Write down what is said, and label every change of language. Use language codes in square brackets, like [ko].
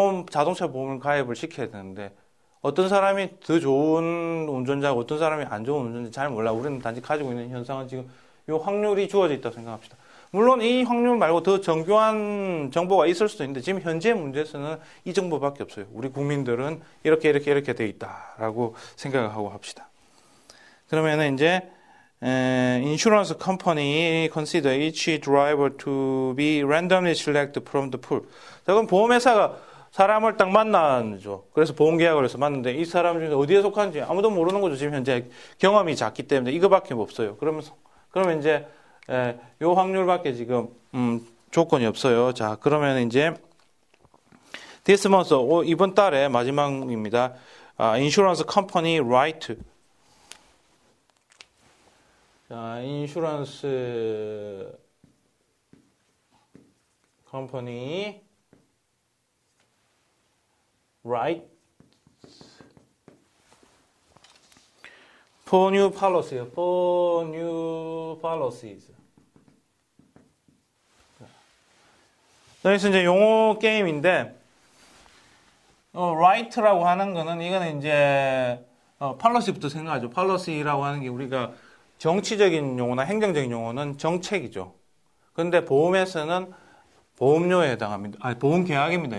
[ko] 자동차 보험을 가입을 시켜야 되는데 어떤 사람이 더 좋은 운전자고 어떤 사람이 안 좋은 운전자 잘 몰라. 우리는 단지 가지고 있는 현상은 지금 이 확률이 주어져 있다고 생각합시다. 물론 이 확률 말고 더 정교한 정보가 있을 수도 있는데 지금 현재 문제에서는 이 정보밖에 없어요. 우리 국민들은 이렇게 돼 있다라고 생각을 하고 합시다. 그러면은 이제 [en] insurance company consider each driver to be randomly selected from the pool. [ko] 자, 그럼 보험회사가 사람을 딱 만나죠. 그래서 보험계약을 해서 만났는데 이 사람 중에 어디에 속한지 아무도 모르는 거죠. 지금 현재 경험이 작기 때문에 이거밖에 없어요. 그러면 이제 요 확률밖에 지금 조건이 없어요. 자, 그러면 이제 [en] this month, [ko] 이번 달에 마지막입니다. [en] insurance company right. [ko] 자, 인슈런스 컴퍼니 [en] right for new policy, for new policies. [ko] 그래서 이제 용어 게임인데 right라고 하는 거는 이거는 이제 policy부터 생각하죠. policy라고 하는 게 우리가 정치적인 용어나 행정적인 용어는 정책이죠. 근데 보험에서는 보험료에 해당합니다. 보험계약입니다.